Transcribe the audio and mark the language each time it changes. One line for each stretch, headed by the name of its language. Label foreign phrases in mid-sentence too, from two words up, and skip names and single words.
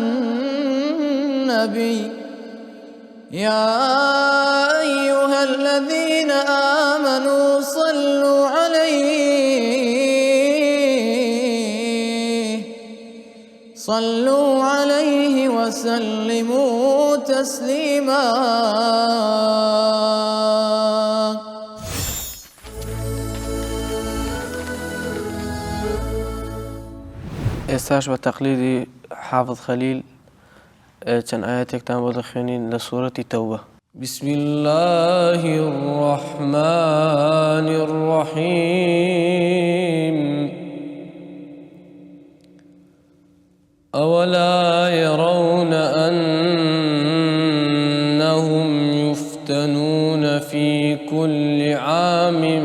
Arabic: النبي يا أيها الذين آمنوا صلوا عليه وسلموا تسليما
Central Kurdish: ئێستاش بە تەقلیدی حافظ خەلیل چەند ئاەتێکتان بۆ دەخوێنین لە سوورەتی تەوبە.
Arabic: بسم الله الرحمن الرحيم أولا يرون أنهم يفتنون في كل عام